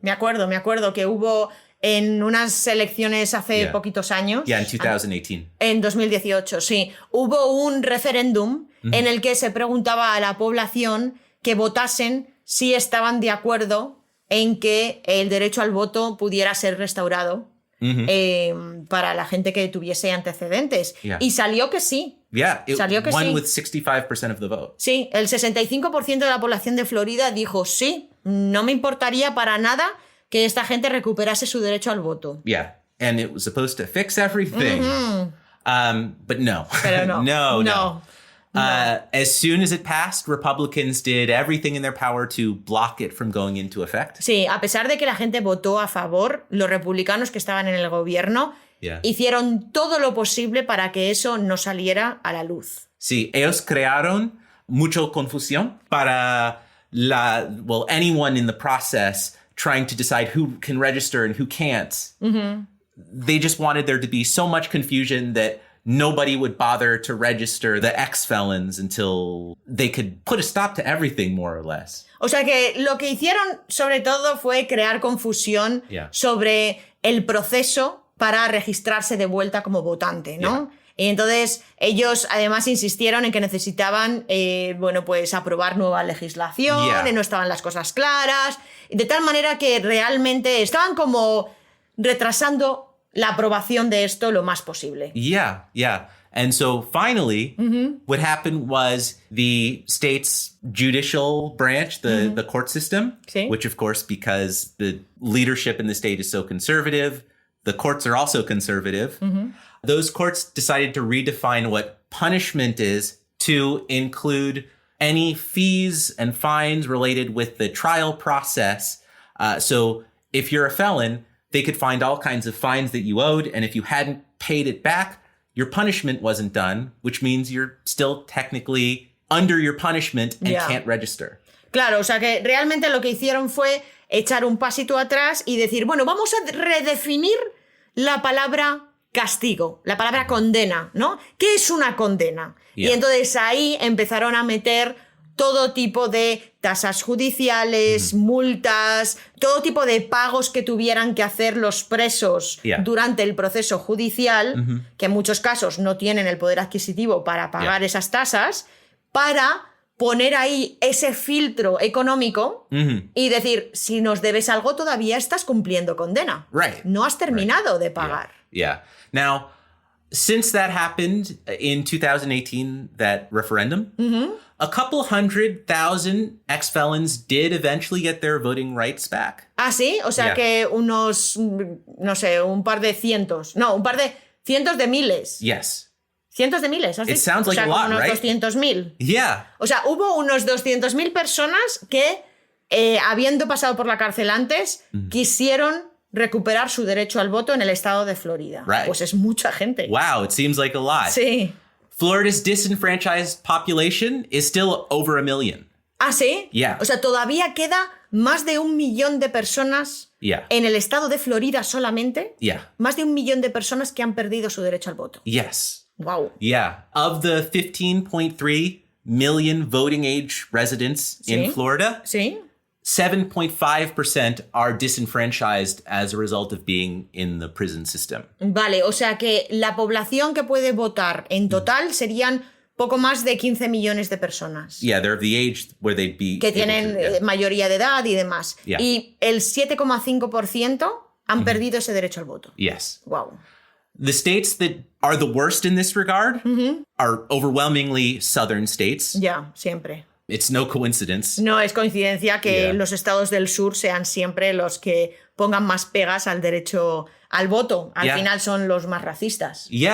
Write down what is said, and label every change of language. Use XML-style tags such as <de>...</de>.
<es>Me acuerdo que hubo en unas elecciones hace poquitos años.</es> <en>Yeah, in 2018.</en> <es>En 2018, sí. Hubo un referéndum en el que se preguntaba a la población que votasen si estaban de acuerdo en que el derecho al voto pudiera ser restaurado para la gente que tuviese antecedentes. Y salió que sí. Salió que</es> <en>won with 65% of the vote.</en> <es>Sí, el 65% de la población de Florida dijo sí, no me importaría para nada que esta gente recuperase su derecho al voto.</es> <en>Yeah, and it was supposed to fix everything. But no.</en> <es>Pero no. No.</es> <en>As soon as it passed, Republicans did everything in their power to block it from going into effect.</en> <es>Sí, a pesar de que la gente votó a favor, los republicanos que estaban en el gobierno hicieron todo lo posible para que eso no saliera a la luz. Sí, ellos crearon mucha confusión para</es> <en>anyone in the process trying to decide who can register and who can't. Mm-hmm. They just wanted there to be so much confusion that nobody would bother to register the ex-felons until they could put a stop to everything, more or less.</en> <es>O sea que lo que hicieron sobre todo fue crear confusión sobre el proceso para registrarse de vuelta como votante, ¿no? Y entonces ellos además insistieron en que necesitaban, pues aprobar nueva legislación, no estaban las cosas claras, de tal manera que realmente estaban como retrasando la aprobación de esto lo más posible.</es> <en>Yeah. And so finally, what happened was the state's judicial branch, the court system, which of course, because the leadership in the state is so conservative, the courts are also conservative. Those courts decided to redefine what punishment is to include any fees and fines related with the trial process. So if you're a felon, they could find all kinds of fines that you owed. And if you hadn't paid it back, your punishment wasn't done, which means you're still technically under your punishment and can't register.</en> <es>Claro, o sea que realmente lo que hicieron fue echar un pasito atrás y decir, bueno, vamos a redefinir la palabra castigo, la palabra condena, ¿no? ¿Qué es una condena? Y entonces ahí empezaron a meter todo tipo de tasas judiciales, multas, todo tipo de pagos que tuvieran que hacer los presos durante el proceso judicial, que en muchos casos no tienen el poder adquisitivo para pagar esas tasas, para poner ahí ese filtro económico y decir, si nos debes algo, todavía estás cumpliendo condena. No has terminado de pagar.</es> <en>Now, since that happened in 2018, that referendum, a couple 100,000 ex-felons did eventually get their voting rights back.</en> <es>Ah, sí, o sea que unos, no sé, un par de cientos de miles.</es> <en>Yes.</en> <es>Cientos de miles, ¿has dicho?</es> <en>It sounds like a lot,</en> <es>unos</es> <en>right?</en> <es>200.000.</es> <en>Yeah.</en> <es>O sea, hubo unos 200.000 personas que, habiendo pasado por la cárcel antes, quisieron recuperar su derecho al voto en el estado de Florida. Pues es mucha gente.</es> <en>Wow, it seems like a lot.</en> <es>Sí.</es> <en>Florida's disenfranchised population is still over 1 million.</en> <es>¿Ah, sí?</es> <en>Yeah.</en> <es>O sea, todavía queda más de 1 millón de personas en el estado de Florida solamente. Más de 1 millón de personas que han perdido su derecho al voto.</es> <en>Yes. Wow. Yeah. Of the 15.3 million voting age residents in Florida, 7.5% are disenfranchised as a result of being in the prison system.</en> <es>Vale, o sea que la población que puede votar en total serían poco más de 15 millones de personas.</es> <en>Yeah, they're of the age where they'd be...</en> <es>Que tienen mayoría de edad y demás. Y el 7,5% han perdido ese derecho al voto.</es> <en>Yes. Wow. The states that are the worst in this regard are overwhelmingly southern states.</en> <es>Siempre.</es> <en>It's no coincidence.</en> <es>No es coincidencia que los estados del sur sean siempre los que pongan más pegas al derecho al voto. Al final son los más racistas.</es>